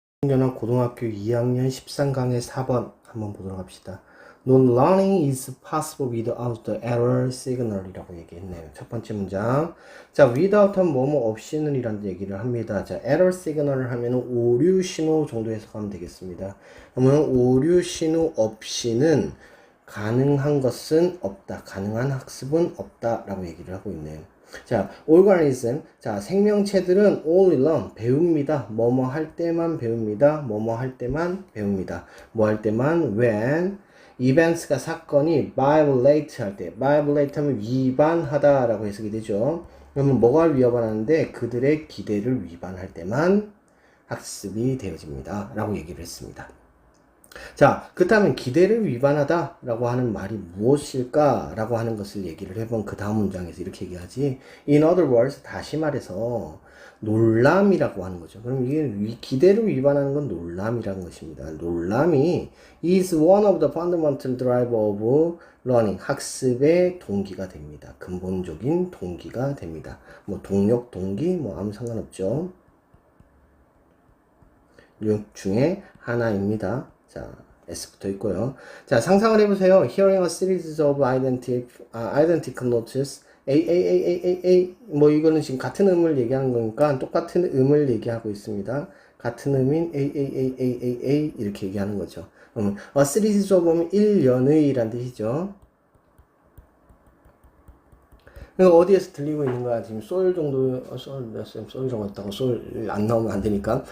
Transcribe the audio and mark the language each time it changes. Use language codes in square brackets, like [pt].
[ko] 연합 고등학교 2학년 13강의 4번 한번 보도록 합시다. [en] No learning is possible without the error signal [ko] 이라고 얘기했네요. 첫 번째 문장. 자, without 하면 뭐뭐 없이는 이란 얘기를 합니다. 자, error signal을 하면 오류 신호 정도 해석하면 되겠습니다. 그러면 오류 신호 없이는 가능한 것은 없다. 가능한 학습은 없다. 라고 얘기를 하고 있네요. 자, organism. 자, 생명체들은 [en] only learn. [ko] 배웁니다. 뭐뭐 할 때만 배웁니다. 뭐뭐 할 때만 배웁니다. 뭐 할 때만 [en] when events [ko] 가 사건이 violate 할 때. violate 하면 위반하다 라고 해석이 되죠. 그러면 뭐가 위반하는데 그들의 기대를 위반할 때만 학습이 되어집니다. 라고 얘기를 했습니다. 자, 그렇다면 기대를 위반하다 라고 하는 말이 무엇일까 라고 하는 것을 얘기를 해본 그 다음 문장에서 이렇게 얘기하지. [en] In other words, [ko] 다시 말해서 놀람이라고 하는 거죠. 그럼 이게 기대를 위반하는 건 놀람이라는 것입니다. 놀람이 [en] is one of the fundamental driver of learning. [ko] 학습의 동기가 됩니다. 근본적인 동기가 됩니다. 뭐 동력, 동기 뭐 아무 상관없죠. 이 중에 하나입니다. 자, S 붙어 있고요. 자, 상상을 해보세요. [en] Hearing a series of identical notes. A. [ko] 뭐 이거는 지금 같은 음을 얘기하는 거니까 똑같은 음을 얘기하고 있습니다. 같은 음인 A 이렇게 얘기하는 거죠. [en] a series of [ko] 하면 1년의 라는 뜻이죠. 어디에서 들리고 있는 거야? 지금 솔 정도, 솔 정도 있다고 솔 안 나오면 안 되니까.